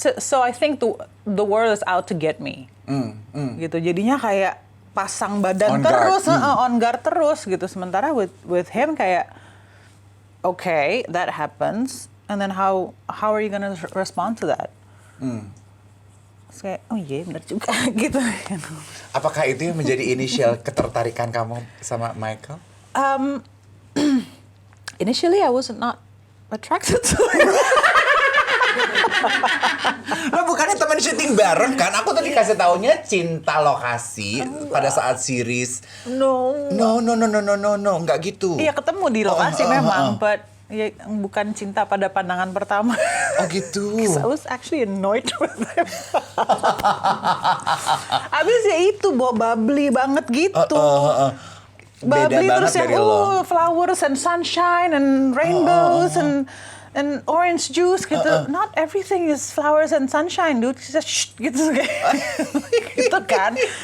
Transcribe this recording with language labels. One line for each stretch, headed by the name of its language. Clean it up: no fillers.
English: So I think the world is out to get me.
Indonesian: Gitu. Jadinya kayak pasang badan
English: On guard.
Indonesian: terus,
English: on guard
Indonesian: terus gitu.
English: Sementara with him kayak, okay, that happens, and then how are you gonna respond to that?
Indonesian: Terus kayak, oh iya benar juga gitu. Apakah itu yang menjadi inisial ketertarikan kamu sama Michael?
English: Initially I was not attracted to him.
Indonesian: Lo bukannya teman syuting bareng kan? Aku tadi kasih taunya cinta lokasi pada saat series.
English: No.
Indonesian: No, nggak gitu. Iya ketemu di lokasi memang, but ya bukan cinta pada pandangan pertama. Oh gitu.
English: I was actually annoyed with him.
Indonesian: Abis ya itu bubbly banget gitu. Beda Bubbly banget terus yang dari lo.
English: flowers and sunshine and rainbows and orange juice gitu. Not everything is flowers and sunshine, dude. Just shh,
Indonesian: gitu kayak gitu kan.